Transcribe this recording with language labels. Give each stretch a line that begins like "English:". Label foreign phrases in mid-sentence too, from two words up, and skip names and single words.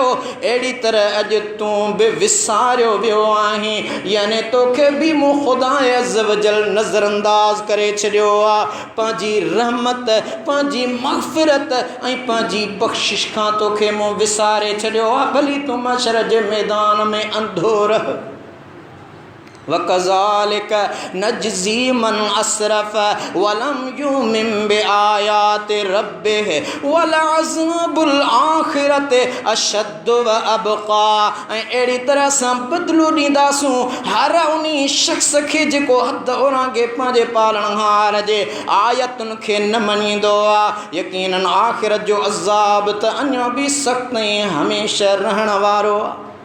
Sindhi: अहिड़ी तरह अॼु तूं बि विसारियो वियो आहीं, यानी तोखे बि मूं ख़ुदा
Arabic: عز وجل
Sindhi: नज़रअंदाज़ करे छॾियो आहे। पंहिंजी रहमत, पंहिंजी मग़फ़िरत ऐं पंहिंजी बख़्शिश खां तोखे मूं विसारे छॾियो आहे। भली तूं मशर जे मैदान में अंधो रह।
Arabic: وكذلك نجزي من أسرف ولم يؤمن بآيات ربه ولعذاب الآخرة أشد وأبقى.
Sindhi: ऐं अहिड़ी तरह सां बदिलो ॾींदासूं हर उन शख़्स खे जेको हद ओरांगे पंहिंजे पालणहार जे आयतुनि खे न मञींदो आहे। यकीनन आख़िरत जो अज़ाब त अञा बि सख़्तु ऐं हमेशह रहण वारो आहे।